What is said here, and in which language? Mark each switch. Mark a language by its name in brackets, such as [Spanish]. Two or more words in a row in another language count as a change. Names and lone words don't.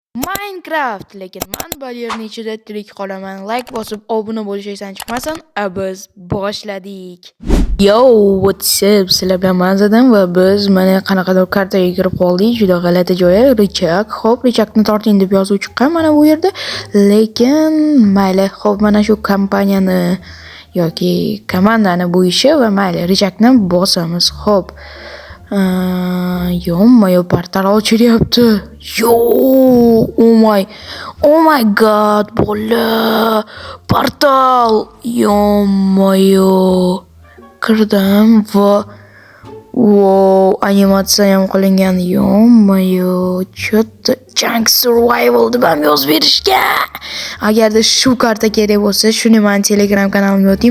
[Uzbek] Minecraft, lekin men bu yerning ichida tirik qolaman. Like bosib, obuna bo'lish esdan chiqmasin. Biz boshladik. [English] Yo, what's up? [Uzbek] Sizlar bilan Manzadan va biz mana qanaqadir kartaga kirib qoldik. Juda g'alati joyi, Richak. Xo'p, Richakni torting deb yozib chiqqan mana bu yerda. Lekin mayli, xo'p, mana shu kompaniyani yoki komandani bu ishi va mayli, Richakni bosamiz. Xo'p. Yo, portal ochilyapti. [English] Yo, oh my god, [Uzbek] bola. Portal. Yo, kirdim va wow, animatsiya ham qilingan. Yo, chotda Junk Survival deb ham yozib berishgan. Agarda shu karta kerak bo'lsa, shuni men Telegram kanalimga o'ting.